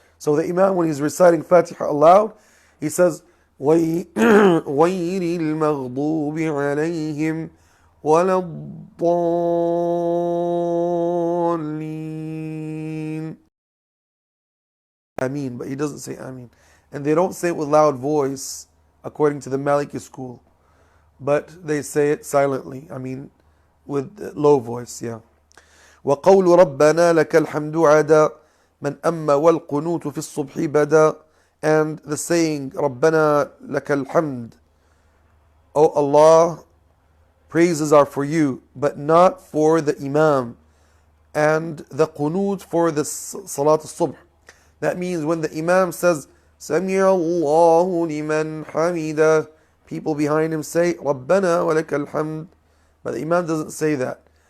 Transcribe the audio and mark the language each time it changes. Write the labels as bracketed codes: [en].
[en] So the Imam, when he's reciting Fatiha aloud, he says, [ar] غير المغضوب عليهم ولا الضالين. [en] Ameen, but he doesn't say Ameen. And they don't say it with loud voice, according to the Maliki school, but they say it silently. I mean, with low voice, yeah. [ar] وقول ربنا لك الحمد عدا من أما والقنوت في الصبح بدا. [en] And the saying [ar] ربنا لك الحمد, [en] O Allah, praises are for you, but not for the Imam, and the qunut for the Salat al-Subh. That means when the Imam says [ar] سمع الله لمن حمده, [en] people behind him say [ar] ربنا ولك الحمد, [en] but the Imam doesn't say that.